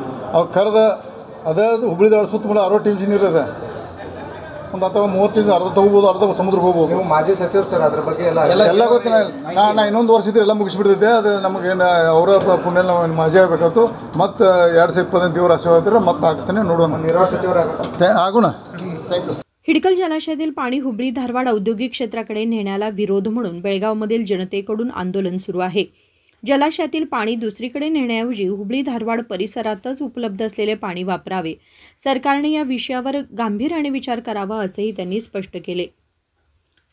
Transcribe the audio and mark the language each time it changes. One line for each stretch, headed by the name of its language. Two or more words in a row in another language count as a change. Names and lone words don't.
Kannada: ಅವ್ರು ಕರೆದ ಅದೇ ಹುಬ್ಬಳ್ಳಿ ಧಾರವಾಡ ಸುತ್ತಮುತ್ತಲ 60 ಟಿಎಮ್ಸಿ ನೀರು ಅದ, ಒಂದು ಅಥವಾ 30 ಟಿಎಮ್ಸಿ ಅರ್ಧ ತಗೋಬೋದು, ಅರ್ಧ ಸಮುದ್ರಕ್ಕೆ ಹೋಗ್ಬೋದು। ನೀವು ಮಾಜಿ ಸಚಿವರು ಸರ್, ಅದ್ರ ಬಗ್ಗೆ ಎಲ್ಲ ಗೊತ್ತಿನ ನಾ ಇನ್ನೊಂದು ವರ್ಷ ಇದ್ರೆ ಎಲ್ಲ ಮುಗಿಸ್ಬಿಡ್ತೈತೆ। ಅದು ನಮಗೇನು ಅವರ ಪುಣ್ಯ ನಾವು ಮಾಜಿ ಆಗಬೇಕಾಯ್ತು। ಮತ್ತು 2025 ದೇವ್ರ ಆಶೀರ್ವಾದ ಇದ್ರೆ ಮತ್ತೆ ಆಗ್ತಾನೆ, ನೋಡೋಣ। ನೀರಾವರಿ ಸಚಿವರು ಆಗೋಣ।
English: thank you.
Marathi: हिडकल जलाशयातील पाणी हुबळी धारवाड औद्योगिक क्षेत्राकडे नेण्याला विरोध म्हणून बेळगावमधील जनतेकडून आंदोलन सुरू आहे। जलाशयातील पाणी दुसरीकडे नेण्याऐवजी हुबळी धारवाड परिसरातच उपलब्ध असलेले पाणी वापरावे। सरकारने या विषयावर गांभीर्याने विचार करावा, असेही त्यांनी स्पष्ट केले।